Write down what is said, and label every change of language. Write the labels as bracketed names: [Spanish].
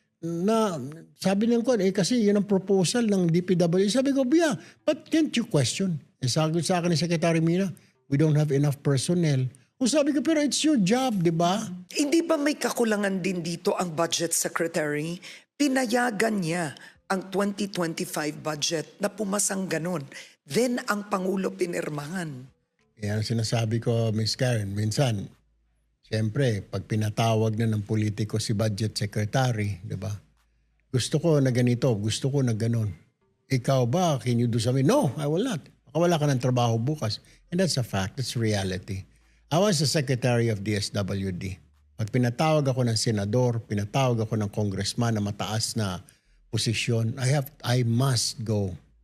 [Filipino] Na sabi ng kasi yun ang proposal ng DPWH. Sabi ko, [English] Bia, but can't you question? [Filipino] Sabi sa akin ni [English] Secretary Mina, we don't have enough personnel. [Filipino] Sabi ko, pero [English] it's your job, [Filipino] di ba? Hindi ba may kakulangan din dito ang budget secretary? Pinayagan niya ang 2025 budget na pumasang ganun. Then ang Pangulo pinirmahan. Yan ang sinasabi ko, Ms. Karen. Minsan, siyempre, pag pinatawag na ng politiko si budget secretary, di ba? Gusto ko na ganito, gusto ko na ganon. Ikaw ba, [English] can you do something? No, I will not. [Filipino] Baka wala ka ng trabaho bukas. [English] And that's a fact, that's reality. I was the secretary of DSWD. [Filipino] Pag pinatawag ako ng senador, pinatawag ako ng congressman na mataas na posisyon, [English] I must go.